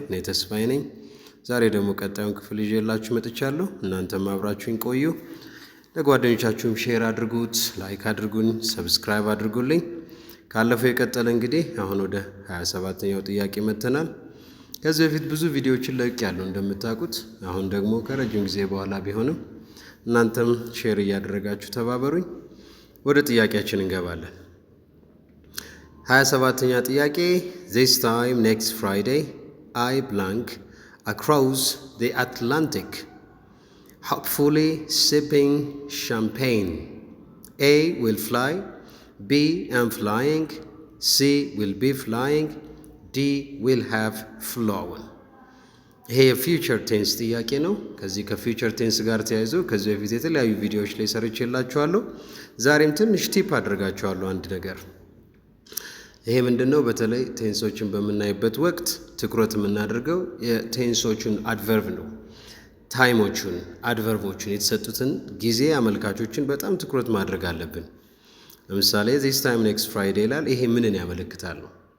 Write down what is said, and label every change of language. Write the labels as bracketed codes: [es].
[am] እኔ ተስፋዬ ነኝ። ዛሬ ደግሞ ቀጣዩን ክፍል ይዤላችሁ መጥቻለሁ። እናንተም አብራችሁኝ ቆዩ። ለጓደኞቻችሁም ሼር አድርጉት፣ ላይክ አድርጉኝ፣ ሰብስክራይብ አድርጉልኝ። ካለፈው የቀጠለ እንግዲህ አሁን ወደ 27ኛው ጥያቄ መጥተናል። ከዚህ በፊት ብዙ ቪዲዮዎችን ለቅቄያለሁ እንደምታውቁት። አሁን ደግሞ ከረጅም ጊዜ በኋላ ቢሆንም እናንተም ሼር እያደረጋችሁ ተባበሩኝ። ወደ ጥያቄያችን እንገባለን። 27ኛ ጥያቄ [en] This time next Friday I blank across the Atlantic hopefully sipping champagne. A will fly, B am flying, C will be flying, D will have flown. [am] ይሄ የፊውቸር ቴንስ ጥያቄ ነው። ከዚህ ከፊውቸር ቴንስ ጋር ተያይዞ ከዚህ በፊት የተለያዩ ቪዲዮዎች ላይ ሰርቼላችኋለሁ። ዛሬም ትንሽ ቲፕ አድርጋችኋለሁ አንድ ነገር። ይሄ ምንድነው? በተለይ ቴንሶችን በምናይበት ወቅት ትኩረት የምናደርገው የቴንሶቹን አድቨርብ ነው። ታይሞቹን፣ አድቨርቦቹን፣ የተሰጡትን ጊዜ አመልካቾችን በጣም ትኩረት ማድረግ አለብን። ለምሳሌ [en] this time next Friday [am] ይላል። ይሄ ምንን ያመለክታል ነው?